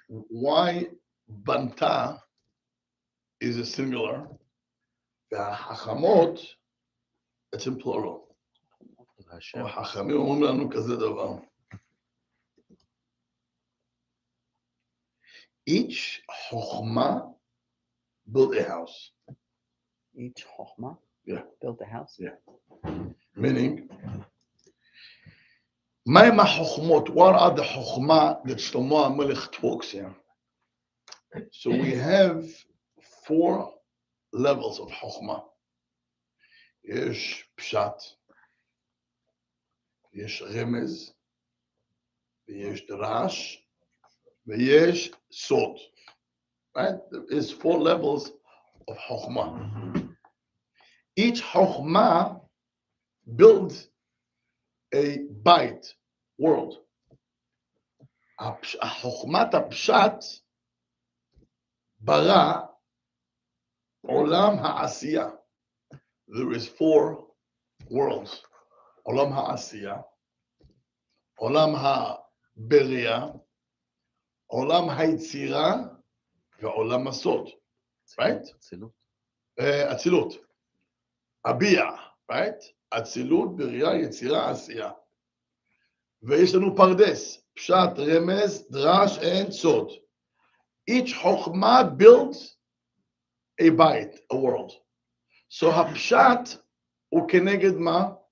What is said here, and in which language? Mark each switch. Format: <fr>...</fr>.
<en>Why בנתה is a singular, והחכמות, it's in plural.</en> <he>החכמים אומרים לנו כזה דבר.</he> <en>Each חוכמה built a house. Each חוכמה? Yeah. Built a house? Yeah.</en> <he>Meaning, מהם החוכמות?</he> <en>What are the חוכמה that Shlomo HaMelech talks here? So we have 4 levels of חוכמה.</en> <he>יש פשט, יש רמז, ויש דרש, ויש סוד.</he> <en>Right? There is 4 levels of חוכמה. Each חוכמה builds a bite, world.</en> <he>חוכמת הפשט ברא עולם העשייה.</he> <en>There is 4 worlds.</en> <he>עולם העשייה, עולם הבריאה, עולם היצירה ועולם הסוד. Right? אצילות. הביע, right? אצילות, בריאה, יצירה, עשייה. ויש לנו פרדס, פשט, רמז, דרש, and סוד.</he> <en>Each חוכמה builds a bite, a world.</en> <he>So הפשט הוא כנגד מה?</he>